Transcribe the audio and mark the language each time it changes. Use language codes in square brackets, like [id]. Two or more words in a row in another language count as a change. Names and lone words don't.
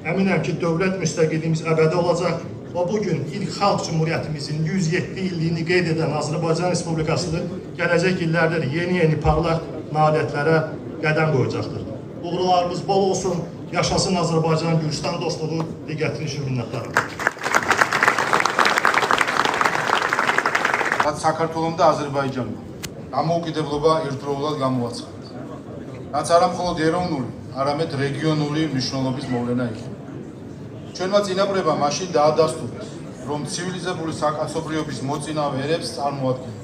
[az] Əminəm ki, dövlət müstəqilliyimiz əbədi olacaq və bugün ilk xalq cümhuriyyətimizin 107 illiyini qeyd edən Azərbaycan Respublikası gələcək illərdə yeni parlaq nailiyyətlərə qədəm qoyacaqdır. Uğurlarımız bol olsun, yaşasın Azərbaycan-Gürcüstan dostluğu, diqqətiniz üçün minnətdarım. [ka] საქართველოს და აზერბაიჯანმა დამოუკიდებლობა ერთდროულად გამოაცხადა. რაც არა მხოლოდ ეროვნული, არამედ რეგიონული მნიშვნელობის მოვლენა იყო. ჩვენმა წინაპრებმა მაშინ დაადასტურეს, რომ ცივილიზებული საკაცობრიობის მოწინავე ერებს წარმოადგენდა.